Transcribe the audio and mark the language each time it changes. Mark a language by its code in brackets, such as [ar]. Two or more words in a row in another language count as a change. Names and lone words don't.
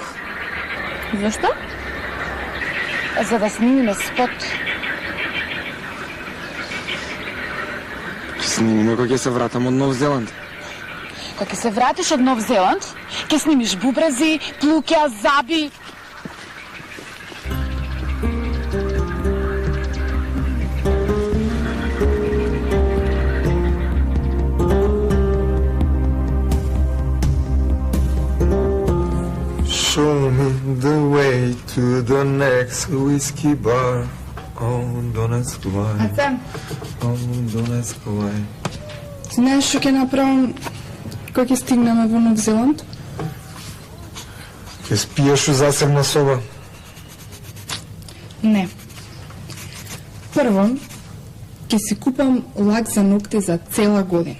[mk] Зошто? За да снимиме спот. Ќе снимиме кога ќе се вратам од Нов Зеланд. Кога ќе се вратиш од Нов Зеланд, ќе снимиш бубрези, плуќа, заби. [en] Show me the way to the next whiskey bar. Oh, don't ask why. [mk] Аце, [en] Oh, don't ask why. [mk] знаеш што ќе направам Кога ќе стигнеме во Нов Зеланд? Ќе спиеш у засебна соба? Не. Прво, ќе си купам лак за ногти за цела година.